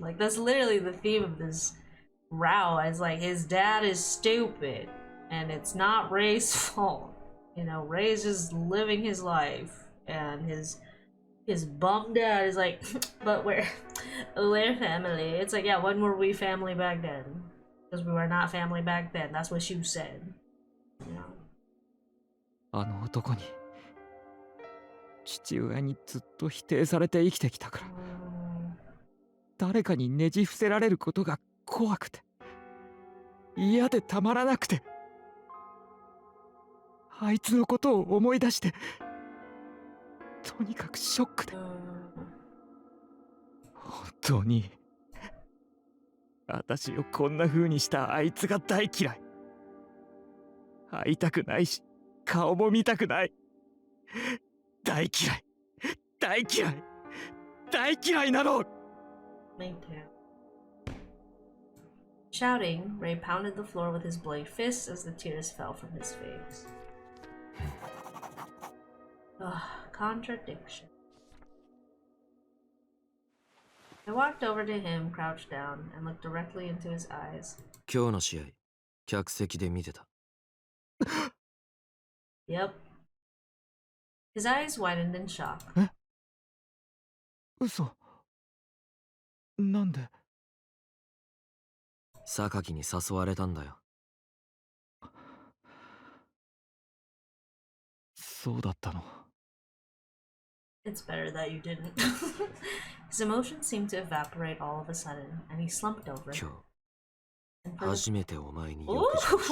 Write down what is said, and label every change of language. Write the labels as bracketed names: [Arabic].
[English] Like, that's literally the theme of this row. It's like, his dad is stupid and it's not Ray's fault. You know, Ray's just living his life, and his bum dad is like, but we're family. It's like, yeah, when were we family back then? Because we were not family back then. That's what you said. You know? [Japanese] あの男に父親にずっと否定されて生きてきたから、誰かにねじ伏せられることが怖くて嫌でたまらなくて、あいつのことを思い出してとにかくショックで、本当に私をこんな風にしたあいつが大嫌い。会いたくないし顔も見たくない。大嫌い大嫌い大嫌いなの。 [English] Me too. Shouting, Ray pounded the floor with his bloody fists as the tears fell from his face. Ugh, contradiction. I walked over to him, crouched down, and looked directly into his eyes. [Japanese] 今日の試合、客席で見てた。 [English] Yep. His eyes widened in shock. [Japanese] え？嘘。なんで？榊に誘われたんだよ。そうだったの。 [English] It's better that you didn't. His emotions seemed to evaporate all of a sudden, and he slumped over. [Japanese] 今日、初めてお前によく